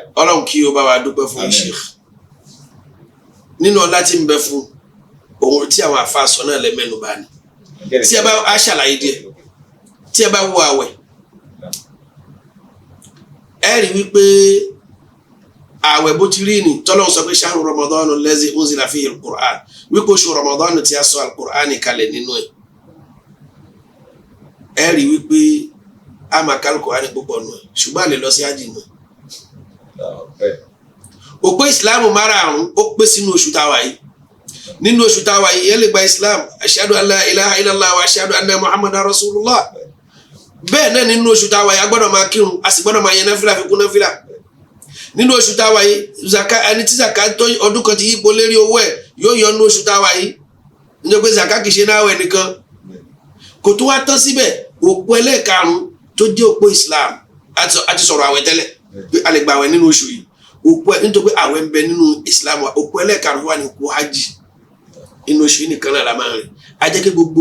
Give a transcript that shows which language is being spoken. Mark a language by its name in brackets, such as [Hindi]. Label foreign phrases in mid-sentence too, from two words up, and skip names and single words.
[Yoruba] Ọlọ́run kí ó bá wa dúpẹ́ fún Sheikh nínú ọlá tí ń bẹ fún ohun tí àwọn àfa sọ náà lẹ mẹ́nu bà ní. Tí ẹ bá a ṣàlàyé díẹ̀ tí ẹ bá wo àwẹ̀ ẹ rí wípé àwẹ̀ bó ti rí ni tọ́lọ́run sọ pé [Arabic] شهر رمضان الذي أنزل فيه القرآن [Yoruba] wípé oṣù Ramadan tí a sọ al-Qur'an kalẹ̀ nínú ẹ̀. Ẹ rí wípé a máa ká al-Qur'an púpọ̀ nù ẹ̀ ṣùgbọ́n a lè lọ sí hajj nù. Òpó ìsìláàmù márààrún ó pé sínú oṣù táwa yìí. Nínú oṣù táwa yìí yẹn lè gba Islam [Arabic] أشهد أن لا إله إلا الله وأشهد أن محمدا رسول الله [Yoruba] bẹ́ẹ̀ náà nínú oṣù táwa yìí a gbọ́dọ̀ máa kírun a sì gbọ́dọ̀ máa yẹn náfìlà fi kún náfìlà nínú oṣù táwa yìí zaka ẹni tí zaka tó ọdún kan ti yípo lérí owó ẹ̀ yóò yọ nínú oṣù táwa yìí níjọ́ pé zaka kìí ṣe náà wẹ̀ nìkan kò tó wá tán síbẹ̀ òpó ẹlẹ́ẹ̀karùn-ún tó jẹ́ òpó Islam àti sọ̀rọ̀ àwẹ̀ tẹ́lẹ̀ pé a lè gba àwẹ̀ nínú oṣù yìí òpó nítorí pé àwẹ̀ ń bẹ nínú Islam òpó ẹlẹ́ẹ̀karùn-ún wà ní òpó hajj inú oṣù yìí nìkan náà la máa rìn a jẹ́ kí gbogbo